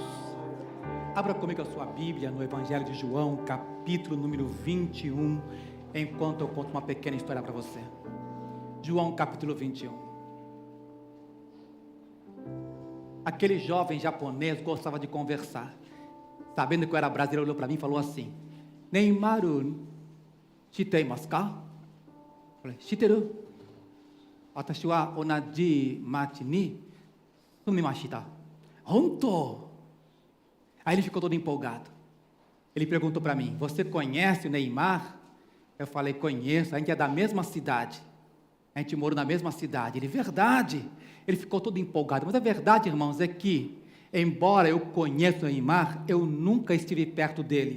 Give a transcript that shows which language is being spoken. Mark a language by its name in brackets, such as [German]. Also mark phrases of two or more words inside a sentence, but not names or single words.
[Portuguese] Abra comigo a sua Bíblia no Evangelho de João, capítulo número 21, enquanto eu conto uma pequena história para você. João, capítulo 21. Aquele jovem japonês gostava de conversar. Sabendo que eu era brasileiro, olhou para mim e falou assim: [Japanese] ネイマール、知っていますか? [Portuguese] Falei, shiteru. [Japanese] 私は同じ町に住みました. 本当. [Portuguese] Aí ele ficou todo empolgado. Ele perguntou para mim: você conhece o Neymar? Eu falei: conheço, a gente é da mesma cidade. A gente mora na mesma cidade. Ele: verdade. Ele ficou todo empolgado. Mas a verdade, irmãos, é que, embora eu conheça o Neymar, eu nunca estive perto dele.